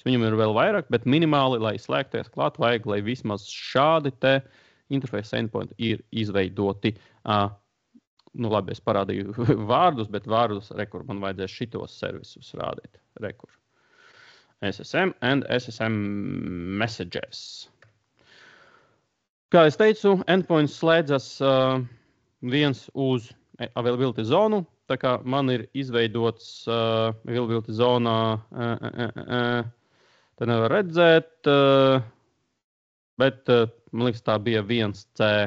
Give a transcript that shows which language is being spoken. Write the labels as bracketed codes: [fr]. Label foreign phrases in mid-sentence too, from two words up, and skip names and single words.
[lv] Viņam ir vēl vairāk, bet minimāli, lai slēgties klāt, vajag, lai vismaz šādi te [en] interface endpointi [lv] ir izveidoti. Nu, labi, es parādīju vārdus, bet vārdus, rekur, man vajadzēs šitos servisus rādīt. [en] Rekur. SSM and SSM messages. [lv] Kā es teicu, endpoints slēdzas viens uz availability zonu, tā kā man ir izveidots availability zonā, te nevar redzēt, bet man liekas, tā bija 1C.